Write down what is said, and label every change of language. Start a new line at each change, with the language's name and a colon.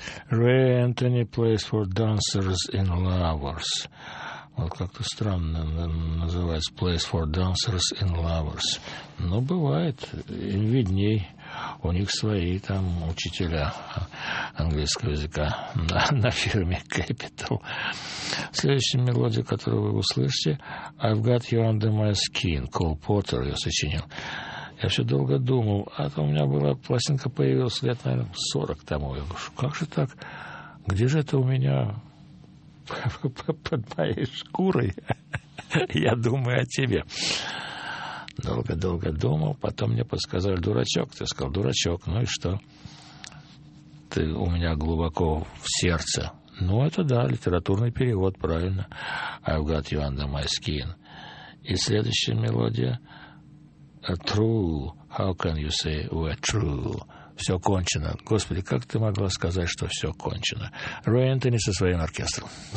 English: Ray Anthony plays for dancers and lovers.
Russian: Вот как-то странно называется «Plays for dancers and lovers». Но бывает, им видней. У них свои там учителя английского языка на фирме Capital. Следующая мелодия, которую вы услышите, «I've got you under my skin», Кол Поттер ее сочинил. Я все долго думал, а то у меня была пластинка появилась лет, наверное, 40 тому. Я говорю, как же так? Где же это у меня... под моей шкурой. Я думаю о тебе. Долго-долго думал. Потом мне подсказали, дурачок. Ты сказал, дурачок, ну и что? Ты у меня глубоко в сердце. Ну, это да, литературный перевод, правильно.
English: I've got you under my skin.
Russian: И следующая мелодия. True.
English: How can you say we're true?
Russian: Все кончено. Господи, как ты могла сказать, что все кончено? Рой Энтони со своим оркестром.